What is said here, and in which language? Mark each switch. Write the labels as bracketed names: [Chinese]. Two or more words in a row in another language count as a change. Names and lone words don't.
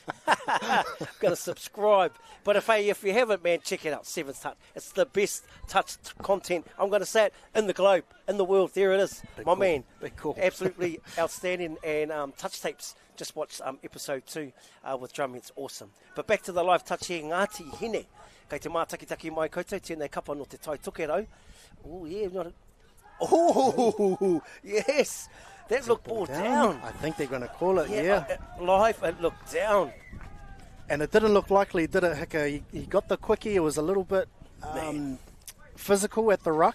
[English] But if you haven't, man, check it out, Seven's Touch. It's the best touch content. I'm going to say it in the globe, in the world. There it is, man. Big call. Absolutely outstanding. And touch tapes. Just watched episode 2 with drum. It's awesome. But back to the live touch here. [Māori] Ngāti, Hine. Kei te mātakitaki mai koutou. Tēnei kapa no te tai tukero. [English] Oh, yeah. Oh, yes. That looked ball down. I think they're going to call it, yeah. Live, it looked down. And it didn't look likely, did it, Hika? He got the quickie. It was a little bit physical at the ruck.